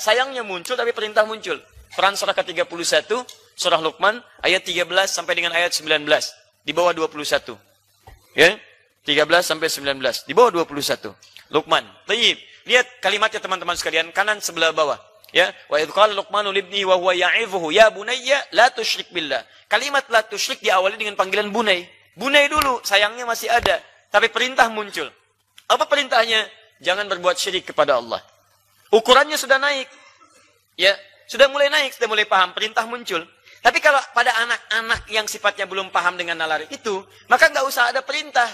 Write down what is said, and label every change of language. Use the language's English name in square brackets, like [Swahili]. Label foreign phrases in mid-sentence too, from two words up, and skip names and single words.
[Indonesian] Sayangnya muncul, tapi perintah muncul. Quran surah ke-31, surah Luqman, ayat 13 sampai dengan ayat 19. Di bawah 21. Ya, 13 sampai 19. Di bawah 21. Luqman. Tayyib. Lihat kalimatnya teman-teman sekalian, kanan sebelah bawah. [Arabic] Ya, وإذ قال لقمان لابنه وهو يعظه يا بني لا تشرك بالله. [Indonesian] Kalimat [Arabic] لا تشرك [Indonesian] diawali dengan panggilan bunai. Bunai dulu, sayangnya masih ada, tapi perintah muncul. Apa perintahnya? Jangan berbuat syirik kepada Allah. Ukurannya sudah naik. Ya, sudah mulai naik, sudah mulai paham, perintah muncul. Tapi kalau pada anak-anak yang sifatnya belum paham dengan nalar itu, maka nggak usah ada perintah.